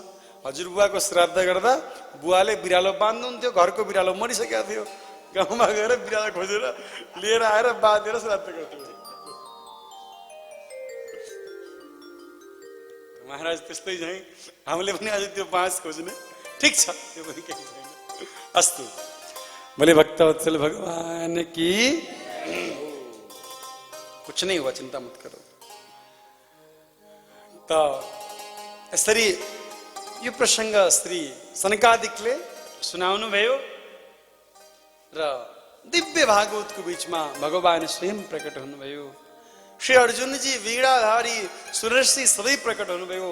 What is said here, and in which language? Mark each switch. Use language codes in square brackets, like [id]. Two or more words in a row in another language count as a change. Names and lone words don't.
[ne] हजुरबुवाको श्राद्ध गर्दा बुवाले बिरालो बाँध्नुहुन्थ्यो, घरको बिरालो मरिसकेको थियो। गाउँमा गएर बिरालो खोजेर लिएर आएर बाँधेर श्राद्ध गर्थ्यो। महाराज त्यस्तै चाहिँ हामीले पनि आज त्यो बाँस खोज्ने। ठिक छ, त्यो पनि केही छैन। अस्तु, [hi] बोले भक्तवत्सल भगवान की। कुछ नहीं हुआ, चिंता मत करो। [ne] त यसरी यो प्रसंग श्री सनकादिकले सुनाउनु भयो र दिव्य भागवतको बीचमा भगवान स्वयं प्रकट हुनुभयो। श्री अर्जुनजी, वीणाधारी सुरश्री सबै प्रकट हुनुभयो।